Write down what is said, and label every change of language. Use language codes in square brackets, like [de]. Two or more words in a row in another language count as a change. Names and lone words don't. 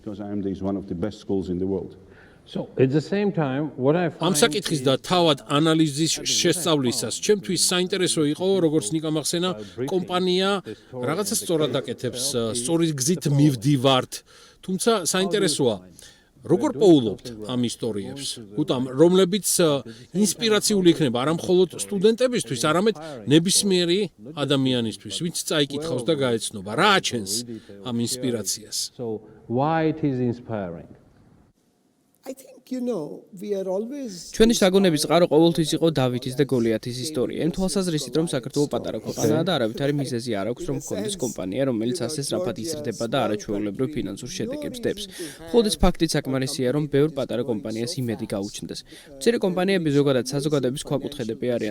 [ka] ამ საკითხის და თავად ანალიზის შესწავლისას ჩემთვის საინტერესო იყო, როგორც ნიკა მახსენა, კომპანია რაღაცა სწორად აკეთებს, სწორი გზით მივდივართ, თუმცა საინტერესოა როგორ პოულობთ ამ ისტორიებს, უთამ რომლებიც ინსპირაციული იქნება არა მხოლოდ სტუდენტებისთვის, არამედ ნებისმიერი ადამიანისთვის, ვინც წაიკითხავს და გაეცნობა, რა აჩენს ამ ინსპირაციას. [en] I think, we are always... [ka] ჩვენი შთაგონების წყარო ყოველთვის იყო დავითის და გოლიათის ისტორია. იმ თვალსაზრისით, რომ საქართველო პატარა ქვეყანაა და არავითარი მიზეზი არ აქვს, რომ ჰქონდეს კომპანია, რომელიც ასე სწრაფად იზრდება და არაჩვეულებრივ ფინანსურ შედეგებს დებს. მხოლოდ ეს ფაქტი საკმარისია, რომ ბევრ პატარა კომპანიას იმედი გაუჩნდეს. მცირე კომპანიები ზოგადად საზოგადოების ქვაკუთხედები არიან.